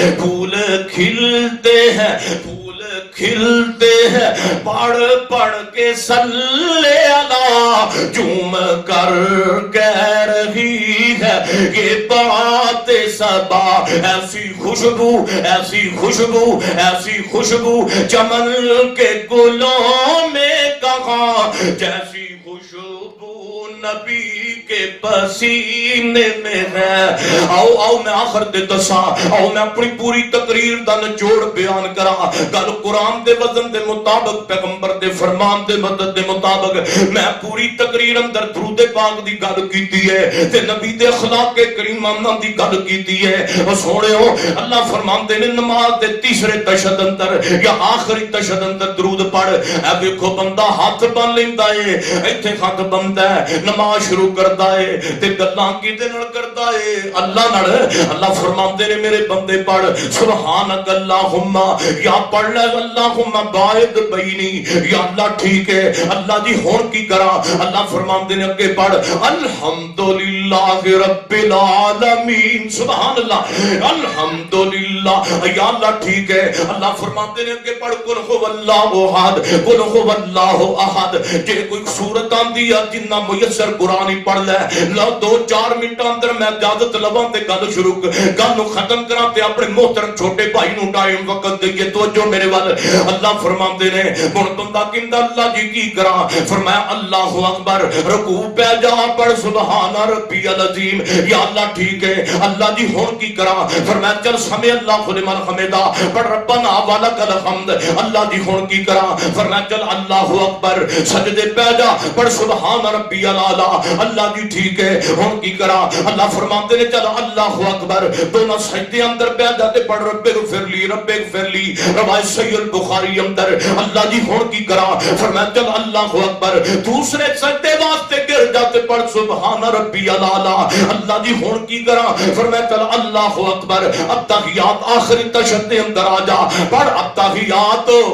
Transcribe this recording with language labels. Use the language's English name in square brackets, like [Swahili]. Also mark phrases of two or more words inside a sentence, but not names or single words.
[Urdu] پھول کھلتے ہیں، پھول کھلتے ہیں پڑھ پڑھ کے [Arabic] صلی اللہ [Urdu] جھوم کر کہہ رہی ہے یہ بات صبا ایسی خوشبو ایسی خوشبو ایسی خوشبو چمن کے گلوں میں کہاں جیسی خوشبو نبی کے پسینے میں ہے [Punjabi] آؤ میں آخر دے دساں آؤ میں اپنی پوری تقریر دا نچوڑ بیان کرا گل قرآن دے وزن دے مطابق پیغمبر دے فرمان دے مدد دے مطابق میں پوری تقریر اندر درود پاک دی گل کیتی ہے تے نبی دے اخلاق کریمانہ دی گل کیتی ہے اور سوڑے ہو اللہ فرماندے نے نماز دے تیسرے تشہد اندر یا آخری تشہد اندر درود پڑھ اے دیکھو بندہ ہاتھ بن لیندا ہے ایتھے ہاتھ بندا ہے نماز شروع کردا ہے تے گلاں کیدے نال کردا ہے اللہ نال اللہ فرماندے نے میرے بندے پڑھ [Arabic] سبحانک اللہم [Punjabi] یا پڑھ لے [Arabic] اللہم باعد بینی [Punjabi] یا اللہ ٹھیک ہے اللہ جی ہون کی کرا اللہ فرماندے نے اگے پڑھ [Arabic] الحمدللہ رب العالمین سبحان اللہ الحمدللہ [Punjabi] یا اللہ ٹھیک ہے اللہ فرماندے نے اگے پڑھ [Arabic] قل هو اللہ احد قل هو اللہ احد [Punjabi] جے کوئی سورت آندی ہے جنہ میسر قرآن ہی پڑھ لے لو 2-4 منٹ اندر میں اجازت لواں تے گل شروع گل نو ختم کراں تے اپنے محترم چھوٹے بھائی نو ٹائم وقت دئیے توجہ میرے وال اللہ فرماندے نے ہن بندہ کہندا اللہ جی کی کراں فرمایا [Arabic] اللہ اکبر [Punjabi] رکوع پہ جا پڑھ [Arabic] سبحان ربی العظیم [Punjabi] یا اللہ ٹھیک ہے اللہ جی ہون کی کراں فرمایا چل [Arabic] سمع اللہ لمن حمدا [Punjabi] پڑھ [Arabic] ربنا ولک الحمد [Punjabi] اللہ جی ہون کی کراں فرمایا چل [Arabic] اللہ اکبر [Punjabi] سجدے پہ جا پڑھ [Arabic] سبحان ربی الاعلی [Punjabi] اللہ جی ٹھیک ہے ہون کی کراں اللہ فرماتے نے چل [Arabic] اللہ اکبر [Punjabi] دونوں سجدے اندر پہ جا تے پڑھ رب [Arabic] اغفر لی [Punjabi] روایت صحیح البخاری اندر اللہ جی ہون کی کراں فرمایا چل [Arabic] اللہ اکبر [Punjabi] دوسرے سجدے واسطے گر جا تے پڑھ سبحان ربی الاعلی اللہ جی ہون کی کراں فرمایا چل [Arabic] اللہ اکبر [Punjabi] التحیات آخری تشہد اندر آ جا پڑھ التحیات